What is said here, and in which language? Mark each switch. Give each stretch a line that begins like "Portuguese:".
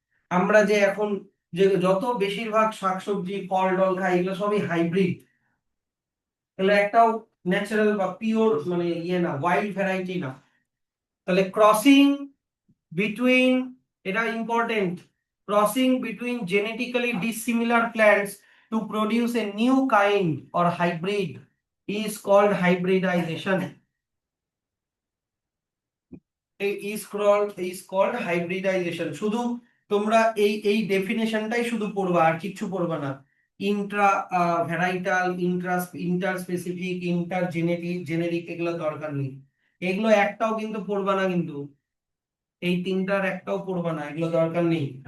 Bangla: আমরা যে এখন যে যত বেশিরভাগ শাকসবজি ফল টল খাই এগুলো সবই হাইব্রিড, এগুলো একটাও ন্যাচারাল বা পিওর মানে ইয়ে না, ওয়াইল্ড ভ্যারাইটি না।
English: তাহলে crossing between, এটা important, crossing between genetically dissimilar plants to produce a new kind or hybrid is called hybridization. is called hybridization।
Bangla: শুধু তোমরা এই ডেফিনেশনটাই শুধু পড়বা, আর কিচ্ছু পড়বা না। Intra ভ্যারাইটাল, inter specific, inter genetic, generic, এগুলো দরকার নেই। এগুলো একটাও কিন্তু পড়বা না, কিন্তু এই তিনটার একটাও পড়বা না, এগুলো দরকার নেই।